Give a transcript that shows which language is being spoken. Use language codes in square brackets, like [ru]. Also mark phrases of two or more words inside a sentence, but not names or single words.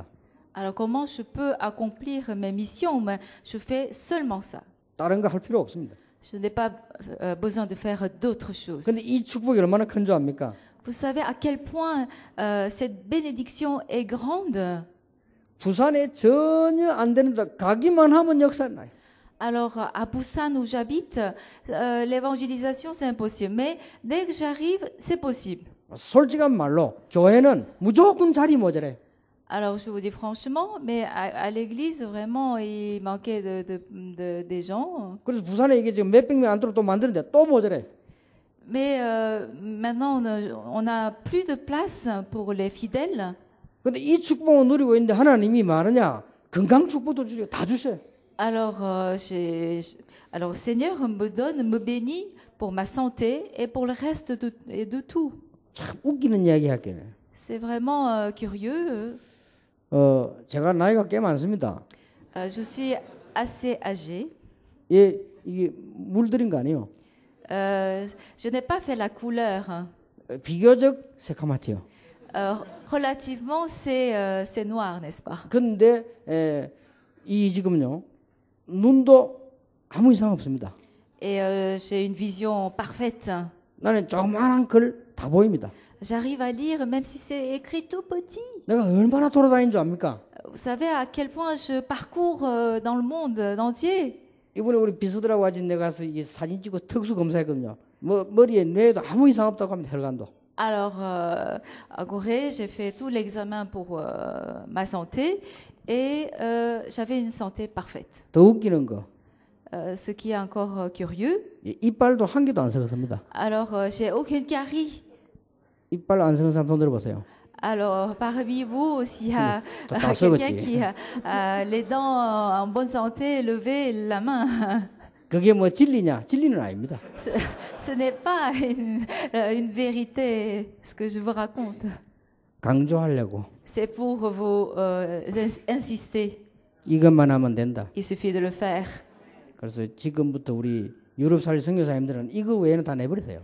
[fr] Alors, comment je peux accomplir mes missions? Mais je fais seulement ça. [ko] 다른 거 할 필요 없습니다. [fr] Je n'ai pas besoin de faire d'autres choses. [ko] 근데 이 축복이 얼마나 큰 줄 압니까? [fr] Vous savez à quel point cette bénédiction est grande. [ko] 부산에 전혀 안 되는데 가기만 하면 역사는 나요. [fr] Alors, à Busan, où j'habite, l'évangélisation, c'est impossible. Mais dès que j'arrive, c'est possible. [ko] 솔직한 말로 교회는 무조건 자리 모자래. [fr] Alors, je vous dis franchement, mais à l'église, vraiment, il manquait des gens. [ko] 그래서 부산에 이게 지금 몇백 명 안으로 또 만드는데 또 모자래. [fr] Mais maintenant, on a plus de place pour les fidèles. [ko] 근데 이 축복을 누리고 있는데 하나님이 말하냐? 건강 축복도 주시고 다 주세요. [fr] Alors, alors, Seigneur me bénit pour ma santé et pour le reste de tout. [ko] 참 웃기는 이야기 할게요. [fr] C'est vraiment curieux. [ko] 제가 나이가 꽤 많습니다. [fr] Je suis assez âgée. [ko] 예, 이게 물들인 거 아니에요? [fr] Je n'ai pas fait la couleur. [ko] 비교적 새카맣지요. [fr] Relativement, c'est noir, n'est-ce pas? [ko] 근데 이 지금요 눈도 아무 이상 없습니다. [fr] Et j'ai une vision parfaite. [ko] 나는 조그마한 글 다 보입니다. [fr] J'arrive à lire même si c'est écrit tout petit. [ko] 내가 얼마나 돌아다닌 줄 압니까? [fr] Vous savez à quel point je parcours dans le monde entier. [ko] 이번에 우리 비서들하고 같이 내가 가서 이게 사진 찍고 특수 검사했거든요. 머리에 뇌에도 아무 이상 없다고 합니다. 혈관도. [fr] Alors, à Gorée, j'ai fait tout l'examen pour ma santé et j'avais une santé parfaite. [ko] 더 웃기는 거. [fr] Ce qui est encore curieux. [ko] 이빨도 한 개도 안 썩었습니다. [fr] Alors, j'ai aucune carie. [ko] 이빨 안 썩은 사람 손 들어보세요. [fr] Alors, parmi vous, s'il y a [ko] 다 [fr] quelqu'un [ko] 썩었지. [fr] qui a les dents en bonne santé, levez la main. [ko] 그게 뭐 진리냐? 진리는 아닙니다. [fr] Ce n'est pas une vérité, ce que je vous raconte. [ko] 강조하려고. [fr] C'est pour vous insister. [ko] 이것만 하면 된다. [fr] Il suffit de le faire. [ko] 그래서 지금부터 우리 유럽 살 선교사님들은 이거 외에는 다 내버리세요.